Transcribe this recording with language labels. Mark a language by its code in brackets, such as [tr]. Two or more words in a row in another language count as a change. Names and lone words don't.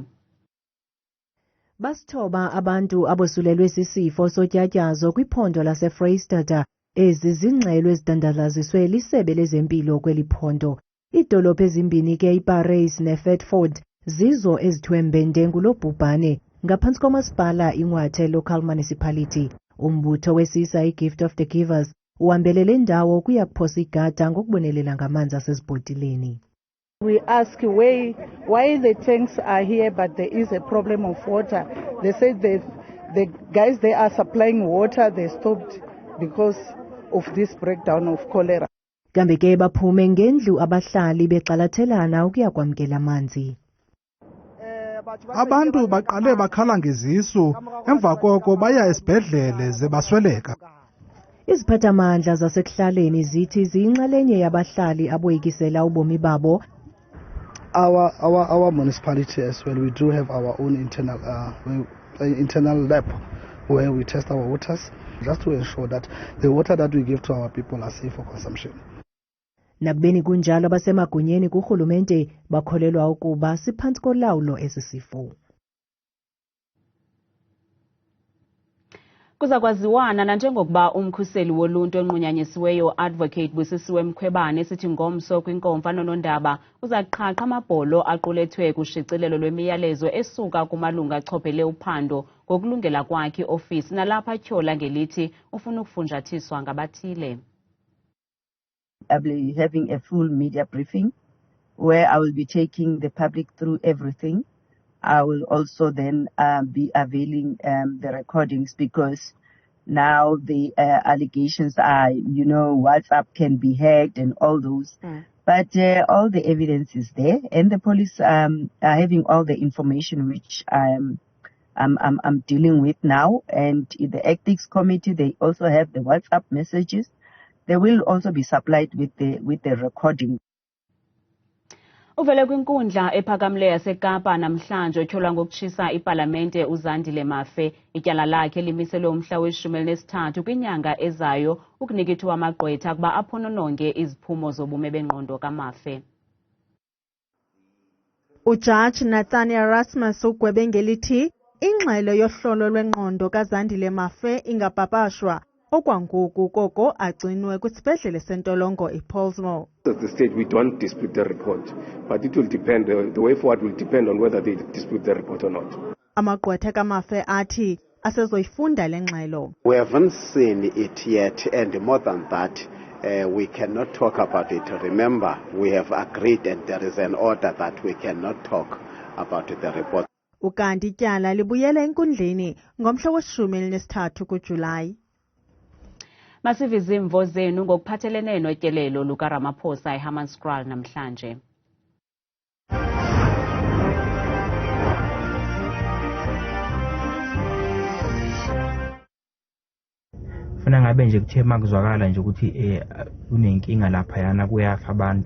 [xh] Basithoba abantu abosulelwe sisifo sotyatyazo kwiphondo laseFreystata. Ezi zingxelo ezidandalaziswe lisebe lezempilo kweli phondo. Iidolophu ezimbini ke iParis neFedford zizo ezithwembende ngulo bhubhane. Ngaphantsi komasipala iNqwathe Local Municipality, umbutho wesisa iGift of the Givers uhambelele indawo kuya kuphosa igada ngokubonelela ngamanzi asezibhotileni. [en] We ask why the tanks are here but there is a problem of water. They said the guys they are supplying water, they stopped because of this breakdown of cholera. [xh] Kambe ke baphume ngendlu abahlali bexalathelana ukuya kwamkela amanzi. Abantu baqale bakhala ngezisu emva koko baya esibhedlele ze basweleka. Iziphathamandla zasekuhlaleni zithi ziyinxalenye yabahlali aboyikisela ubomi babo. [en] Our municipality as well, we do have our own internal lab where we test our waters just to ensure that the water that we give to our people are safe for consumption. [xh] Nakubeni kunjalo abasemagunyeni kurhulumente bakholelwa ukuba siphantsi kolawulo esi sifo. Kuza kwaziwana nanjengokuba umkhuseli woluntu onqunyanyisiweyo u-Advocate Busisiwe Mkhwebane sithi ngomso kwinkomfa nonondaba uzaqhaqha amabholo aqulethwe kushicilelo lwemiyalezo esuka kumalunga achophele uphando ngokulungela kwakhe ofisi nalapha tyhola ngelithi ufuna ukufunjathiswa ngabathile. [en] I'll be having a full media briefing where I will be taking the public through everything. I will also then be availing the recordings, because now the allegations are, WhatsApp can be hacked and all those. But all the evidence is there, and the police are having all the information which I'm dealing with now. And in the ethics committee, they also have the WhatsApp messages. They will also be supplied with the recording. [xh] Uvele kwinkundla ephakamileyo yaseKapa namhlanje otyholwa ngokutshisa ipalamente uZandile Mafe ityala lakhe limiselwe umhla we-13 kwinyanga ezayo ukunika ithuba amagqwetha kuba aphonononge iziphumo zobume bengqondo kaMafe. Ujaji Nathani Erasmus ugwebe ngelithi ingxelo yohlolo lwengqondo kaZandile Mafe ingapapashwa okwangoku koko agcinwe kwisibhedlele sentolongo ePaulsmoor. [en] At the stage we don't dispute the report, but it will depend, the way forward will depend on whether they dispute the report or not. [xh] Amagqwetha kaMafe athi asezoyifunda le ngxelo. [en] We haven't seen it yet, and more than that, we cannot talk about it. Remember, we have agreed and there is an order that we cannot talk about the report. [xh] Ukanti ityala libuyela enkundleni ngomhla we-13 kuJulayi. Masive izimvo zenu ngokuphathelene notyelelo lukaRamaphosa eHammanskraal namhlanje. [zu] Funa ngabe nje kuthe makuzwakala nje ukuthi kunenkinga lapha yana kuyafa abantu.